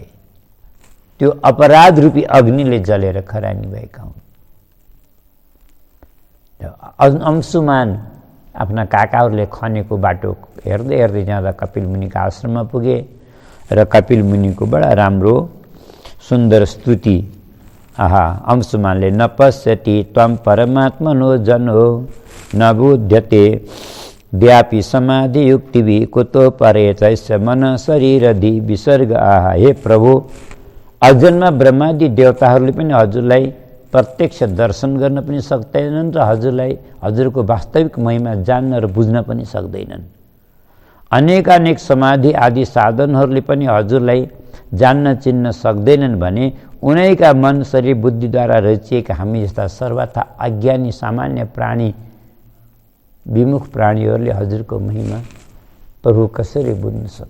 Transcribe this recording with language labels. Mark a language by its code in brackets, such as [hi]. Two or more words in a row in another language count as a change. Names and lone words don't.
[ne] त्यो अपराध रूपी अग्निले जलेर खरानी भएका हुन्। अंशुमान आफ्ना काकाहरूले खनेको बाटो हेर्दै हेर्दै जाँदा कपिल मुनिको आश्रममा पुगे र कपिल मुनिको बडा राम्रो सुन्दर स्तुति। आहा, [sa] अंशुमानले नपश्यति त्वं परमात्मनो जन हो न बुध्यते व्यापी समाधि युक्तिभि कुतो परे चैस्य मन शरीर धि विसर्ग। [ne] आहा, हे प्रभु, अजन्मा ब्रह्मादि देवताहरूले पनि हजुरलाई प्रत्यक्ष दर्शन गर्न पनि सक्दैनन् र हजुरलाई हजुरको वास्तविक महिमा जान्न र बुझ्न पनि सक्दैनन्। अनेकानेक समाधि आदि साधनहरूले पनि हजुरलाई जान्न चिन्न सक्दैनन् भने उनैका मन शरीर बुद्धिद्वारा रचिएका हामी जस्ता सर्वथा अज्ञानी सामान्य प्राणी विमुख प्राणीहरूले हजुरको महिमा प्रभु कसरी बुझ्न सकौँ?